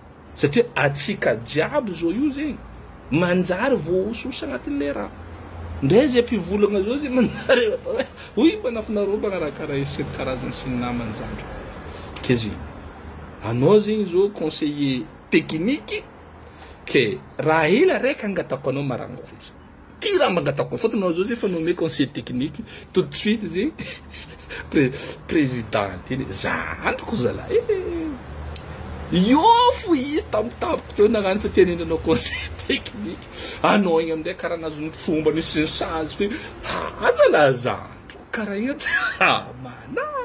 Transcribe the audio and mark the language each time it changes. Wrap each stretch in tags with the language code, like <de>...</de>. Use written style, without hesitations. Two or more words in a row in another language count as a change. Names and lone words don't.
<mg>satria atsika jiaby zao io zegny manjary voaososa agnatin'le raha ndray zay mpivolagna zao zay manjary atao hoe oy manafinareo raha karaha isy karazany sy ny namany zandro ke zegny anao zegny zao</mg> <fr>conseiller technique</fr> <mg>ke raha ela raiky angatako anao maragna fotsy ty raha mangatako fôtony anao zao zay fa nommé</mg> <fr>conseiller technique tout de suite</fr> <mg>zegny présidente iny zandriko zalahy io fo izy tampotampoka teo nagnano fa tianendranao</mg> <fr>conseiller technique</fr> <mg>anao igny amin'izay karaha nazony fomba nisy ny change hoe zalahy zandriko karaha igny mana</mg>